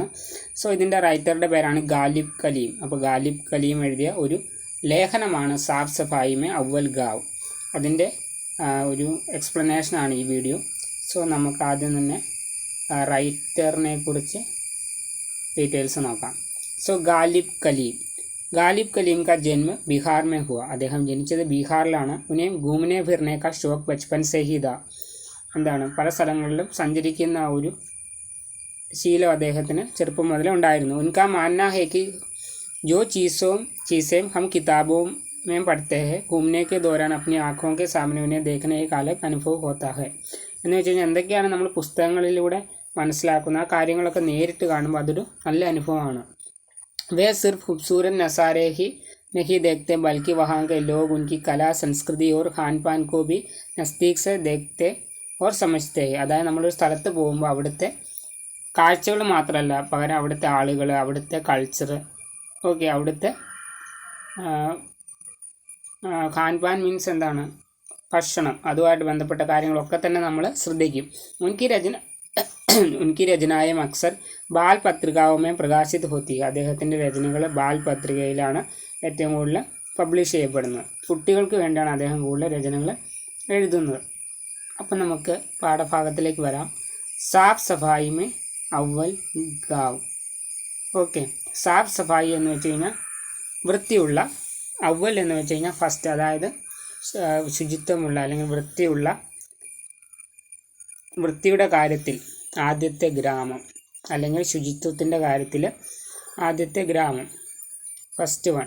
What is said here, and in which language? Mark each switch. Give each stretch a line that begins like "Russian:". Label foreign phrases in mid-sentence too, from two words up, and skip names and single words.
Malayalam: സോ ഇതിൻ്റെ റൈറ്ററുടെ പേരാണ് ഗാലിബ് കലീം. അപ്പോൾ ഗാലിബ് കലീം എഴുതിയ ഒരു ലേഖനമാണ് സാഫ് സഫായി മേ അവൽ ഗാവ്. അതിൻ്റെ ഒരു എക്സ്പ്ലനേഷനാണ് ഈ വീഡിയോ. സോ നമുക്ക് ആദ്യം തന്നെ റൈറ്ററിനെ കുറിച്ച് ഡീറ്റെയിൽസ് നോക്കാം.
Hindi: സോ ഗാലിബ് कलीम का जन्म बिहार में हुआ.
Malayalam: അദ്ദേഹം ജനിച്ചത് ബീഹാറിലാണ്.
Hindi: उन्हें घूमने फिरने का शौक बचपन से ही था.
Malayalam: എന്താണ്, പല സ്ഥലങ്ങളിലും സഞ്ചരിക്കുന്ന ഒരു ശീലം അദ്ദേഹത്തിന് ചെറുപ്പം മുതലേ ഉണ്ടായിരുന്നു.
Hindi: उनका मानना है कि जो चीज़ें हम किताबों में पढ़ते हैं घूमने के दौरान अपनी आँखों के सामने उन्हें देखने एक अलग അനുഭവം होता है.
Malayalam: എന്ന് വെച്ച് കഴിഞ്ഞാൽ എന്തൊക്കെയാണ് നമ്മൾ പുസ്തകങ്ങളിലൂടെ മനസ്സിലാക്കുന്ന ആ കാര്യങ്ങളൊക്കെ നേരിട്ട് കാണുമ്പോൾ അതൊരു നല്ല അനുഭവമാണ്.
Hindi: वे सिर्फ खूबसूरत नज़ारे ही नहीं देखते बल्कि वहाँ के लोग उनकी कला, संस्कृति और खान पान को भी नज़दीक से देखते और समझते हैं.
Malayalam: അതായത് നമ്മളൊരു സ്ഥലത്ത് പോകുമ്പോൾ അവിടുത്തെ കാഴ്ചകൾ മാത്രമല്ല, പകരം അവിടുത്തെ ആളുകൾ, അവിടുത്തെ കൾച്ചർ, ഓക്കെ, അവിടുത്തെ
Hindi: खान पान
Malayalam: മീൻസ് എന്താണ്, ഭക്ഷണം, അതുമായിട്ട് ബന്ധപ്പെട്ട കാര്യങ്ങളൊക്കെ തന്നെ നമ്മൾ ശ്രദ്ധിക്കും.
Hindi: उनकी रचनाएं अक्सर बाल पत्रिकाओं में प्रकाशित होती है.
Malayalam: അദ്ദേഹത്തിൻ്റെ രചനകൾ ബാൽ പത്രികയിലാണ് ഏറ്റവും കൂടുതൽ പബ്ലിഷ് ചെയ്യപ്പെടുന്നത്. കുട്ടികൾക്ക് വേണ്ടിയാണ് അദ്ദേഹം കൂടുതൽ രചനകൾ എഴുതുന്നത്. അപ്പം നമുക്ക് പാഠഭാഗത്തിലേക്ക് വരാം. സാഫ് സഫായി മേ അവൽ ഗാവ്. ഓക്കെ, സാഫ് സഫായി എന്ന് വെച്ച് കഴിഞ്ഞാൽ വൃത്തിയുള്ള, അവൽ എന്ന് വെച്ച് കഴിഞ്ഞാൽ ഫസ്റ്റ്, അതായത് ശുചിത്വമുള്ള അല്ലെങ്കിൽ വൃത്തിയുടെ കാര്യത്തിൽ ആദ്യത്തെ ഗ്രാമം, അല്ലെങ്കിൽ ശുചിത്വത്തിൻ്റെ കാര്യത്തിൽ ആദ്യത്തെ ഗ്രാമം,
English: first one.